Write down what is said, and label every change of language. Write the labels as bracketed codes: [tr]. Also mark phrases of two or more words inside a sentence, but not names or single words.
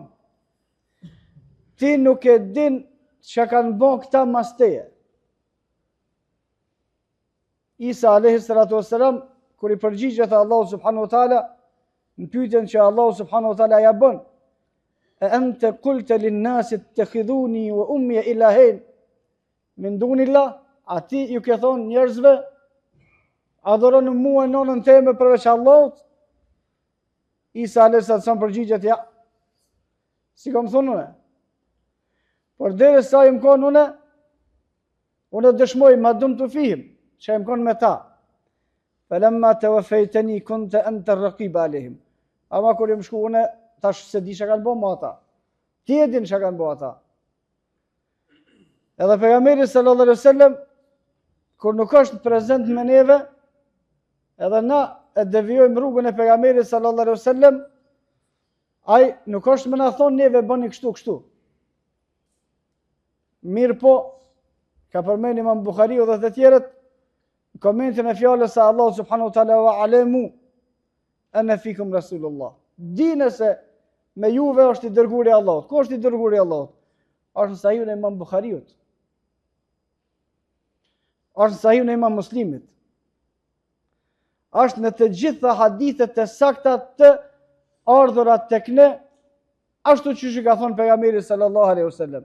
[sq] Ti nuk e din çka kanë bën këta mas teje. Isa [ar] عليه الصلاة والسلام, [sq] kur i përgjigjet Allahu [ar] سبحانه وتعالى [sq] në pyetjen që Allahu [ar] سبحانه وتعالى [sq] ja bën, e [ar] أنت قلت للناس اتخذوني وأمي إلهين من دون الله, [sq] ati ju ke thonë njerëzve adhuroni mua e nonën time përveç Allahut? Isa [ar] عليه الصلاة والسلام [sq] përgjigjet, ja, si kam thonë une. Por derisa im kon une dëshmoj ma dum të fihim, që im kon me ta. [ar] فلما توفيتني كنت أنت الرقيب عليهم. [sq] Ama kur im shku une, tash se di çka kanë bën me ata. Ti e din çka kanë bën ata. Edhe pejgamberi [ar] صلى الله عليه وسلم [sq] kur nuk është prezent me neve, edhe na e devijojmë rrugën e pejgamberit [ar] صلى الله عليه وسلم, [sq] ai nuk është më na thon neve bëni kështu. Mirë po, ka përmend Imam Buhariu dhe të tjerët në komentin e fjalës së Allahu [ar] سبحانه وتعالى واعلموا أن فيكم رسول الله. [sq] Dine se me juve është i dërguari i Allahut. Ku është i dërguari i Allahut? Është në Sahihun e Imam Buhariut. Është në Sahihun e Imam Muslimit. Është në të gjitha hadithet e sakta të ardhura tek ne, ashtu siç i ka thënë pejgamberi [ar] صلى الله عليه وسلم.